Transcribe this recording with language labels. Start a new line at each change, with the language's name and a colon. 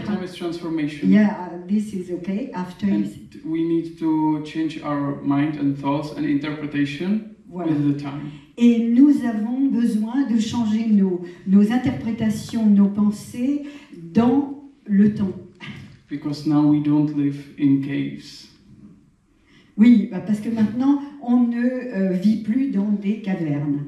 English: the time is transformation. Yeah, this is okay, after and we need to change our mind and thoughts and interpretation voilà. With the time.
French: Et nous avons besoin de changer nos interprétations, nos pensées dans le temps.
English: Because now we don't live in caves.
French: Oui, parce que maintenant, on ne vit plus dans des cavernes.